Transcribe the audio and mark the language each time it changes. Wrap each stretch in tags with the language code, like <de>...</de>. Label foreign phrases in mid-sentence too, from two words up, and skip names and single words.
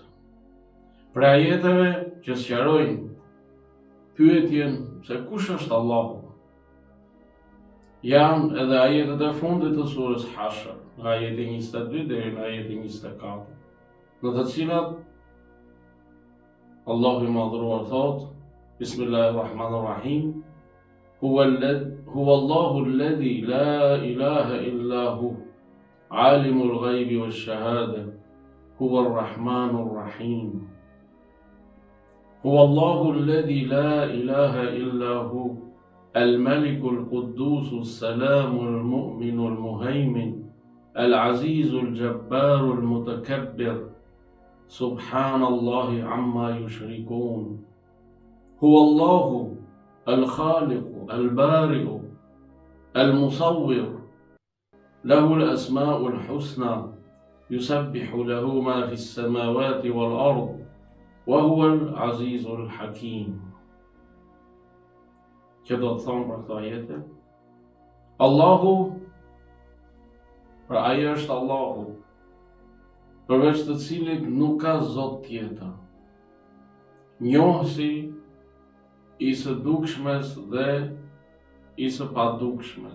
<sq>Për ajeteve që sqarojnë pyetjen se kush është Allahu, janë edhe ajetet e fundit të surës Hashr, nga ajeti 22 deri në ajeti 24, në të cilat Allahu I madhruar thot: Bismillahirrahmanirrahim.</sq> <ar>هو الله الذي لا إله إلا هو عالم الغيب والشهادة هو الرحمن الرحيم. هو الله الذي لا إله إلا هو الملك القدوس السلام المؤمن المهيمن العزيز الجبار المتكبر سبحان الله عما يشركون. هو الله الخالق البارئ المصور, له الأسماء الحسنى يسبح له ما في السماوات والأرض وهو العزيز الحكيم.</ar> <sq>Që do të thonë për këto ajete, Allahu, pra ai është Allahu, përveç të cilit nuk ka zot tjetër, njohësi I së dukshmes dhe I së padukshmes.</sq>